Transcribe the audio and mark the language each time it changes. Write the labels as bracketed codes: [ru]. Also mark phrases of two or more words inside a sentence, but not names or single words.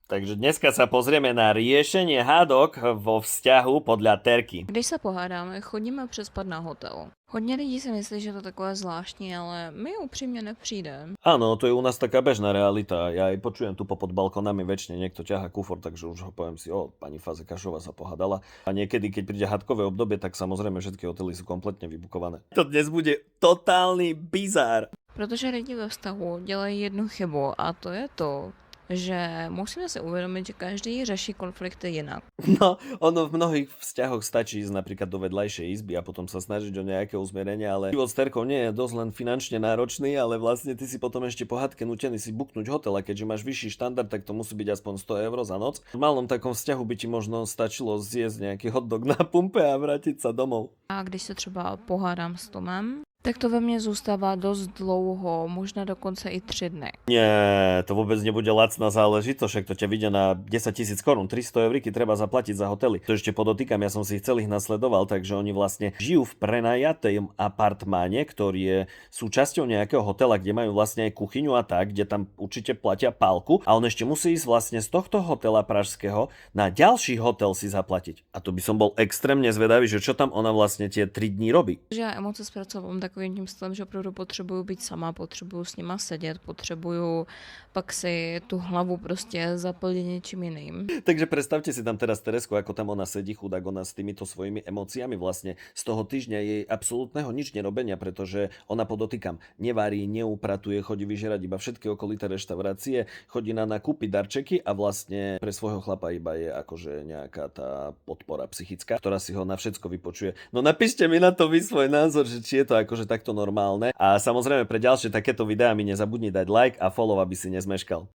[sk] Takže dneska sa pozrieme na riešenie hádok vo vzťahu podľa Terky. [cs] Když se pohádáme, chodíme přespat na hotel. Hodně lidí si myslí, že je to takové zvláštní, ale mi upřímně nepřijde. [sk] Áno, to je u nás taká bežná realita. Ja aj počujem tu pod balkonami väčšine niekto ťaha kufor, takže už ho poviem si, pani Fazekašová sa pohádala. A niekedy, keď príde hadkové obdobie, tak samozrejme všetky hotely sú kompletne vybukované. To dnes bude totálny bizár. [cs] Protože lidi ve vztahu dělají jednu chybu a to je to, že musíme si uvědomit, že každý řeší konflikty jinak. [sk] No, ono v mnohých vzťahoch stačí ísť napríklad do vedľajšej izby a potom sa snažiť o nejaké uzmierenie, ale život s Terkou nie je dosť len finančne náročný, ale vlastne ty si potom ešte po hadke nútený si buknúť hotel a keďže máš vyšší štandard, tak to musí byť aspoň 100 eur za noc. V malom takom vzťahu by ti možno stačilo zjesť nejaký hotdog na pumpe a vrátiť sa domov. [cs] A když se třeba pohádám s Tomem, tak to ve mně zůstává dost dlouho, možná dokonce i 3 dny. [sk] Nie, to vôbec nebude lacná záležitosť, však to ťa vidia na 10 000 korún, 300 euríky treba zaplatiť za hotely. To ešte podotýkam, ja som si ich celých nasledoval, takže oni vlastne žijú v prenajatém apartmáne, ktorý je súčasťou nejakého hotela, kde majú vlastne aj kuchyňu a tak, kde tam určite platia pálku a on ešte musí ísť vlastne z tohto hotela pražského na ďalší hotel si zaplatiť. A to by som bol extrémne zvedavý, že čo tam ona vlastne tie 3 dní robí. [cs] Že já emoce zpracovám takovým tím stylem, že opravdu potřebuju být sama, potřebuju s nima sedět, potřebuju pak si tu hlavu prostě zaplnit něčím jiným. [sk] Takže predstavte si tam teraz Teresku, ako tam ona sedí, chudák, ona s týmito svojimi emóciami vlastne z toho týždňa jej absolútneho nič nerobenia, pretože ona podotýkam, nevarí, neupratuje, chodí vyžerať iba všetky okolité reštaurácie, chodí na nakúpiť darčeky a vlastne pre svojho chlapa iba je akože nejaká tá podpora psychická, ktorá si ho na všetko vypočuje. No napíšte mi na to vy svoj názor, že či je to akože takto normálne. A samozrejme pre ďalšie takéto videá mi nezabudni dať like a follow, aby si nezmeškal.